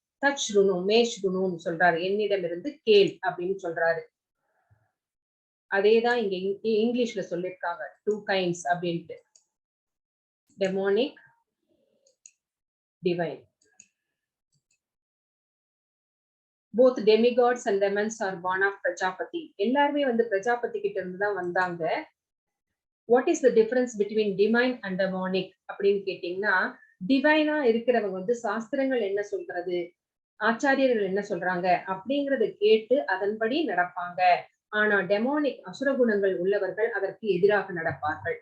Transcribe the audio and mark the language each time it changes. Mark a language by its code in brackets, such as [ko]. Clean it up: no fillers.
[ta] தச்ருணு மேஷ்ருணுன்னு சொல்றாரு, என்னிடமிருந்து கேள் அப்படின்னு சொல்றாரு. அதேதான் இங்க இங்கிலீஷ்ல சொல்லியிருக்காங்க, [en] 2 kinds [ta] அப்படின்ட்டு, டெமோனிக், divine. [en] both demigods and demons are born of Prajapati. [ta] எல்லாருமே வந்து பிரஜாபதி கிட்ட இருந்து தான் வந்தாங்க. [en] What is the difference between divine and demonic [ta] அப்படின்னு கேட்டீங்கன்னா, டிவைனா இருக்கிறவங்க வந்து சாஸ்திரங்கள் என்ன சொல்றது, ஆச்சாரியர்கள் என்ன சொல்றாங்க அப்படிங்கறத கேட்டு அதன்படி நடப்பாங்க. ஆனா டெமோனிக் அசுர குணங்கள் உள்ளவர்கள் அதற்கு எதிராக நடப்பார்கள்.